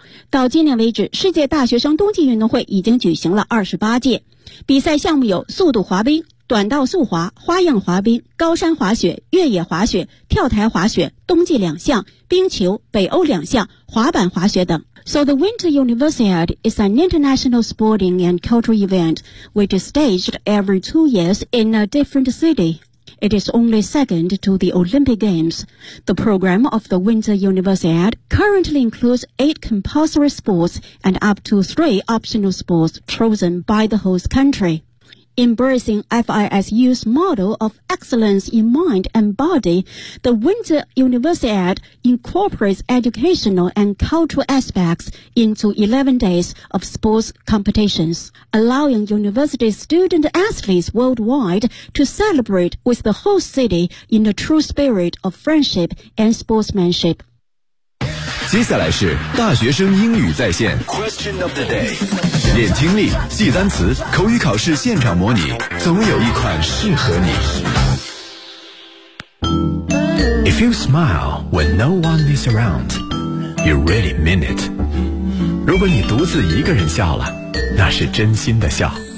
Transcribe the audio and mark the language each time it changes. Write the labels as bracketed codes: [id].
[zh] 到今年为止，世界大学生冬季运动会已经举行了28届，比赛项目有速度滑冰、短道速滑、花样滑冰、高山滑雪、越野滑雪、跳台滑雪、冬季两项、冰球、北欧两项、滑板滑雪等。 [en] So the Winter Universiade is an international sporting and cultural event which is staged every 2 years in a different city. It is only second to the Olympic Games. The program of the Winter Universiade currently includes 8 compulsory sports and up to 3 optional sports chosen by the host country. Embracing FISU's model of excellence in mind and body, the Winter Universiade incorporates educational and cultural aspects into 11 days of sports competitions, allowing university student athletes worldwide to celebrate with the whole city in the true spirit of friendship and sportsmanship. [zh] 接下来是大学生英语在线 [en] Question of the day. [zh] 练听力，记单词，口语考试现场模拟，总有一款适合你。 [en] If you smile when no one is around, you really mean it. [zh] 如果你独自一个人笑了，那是真心的笑。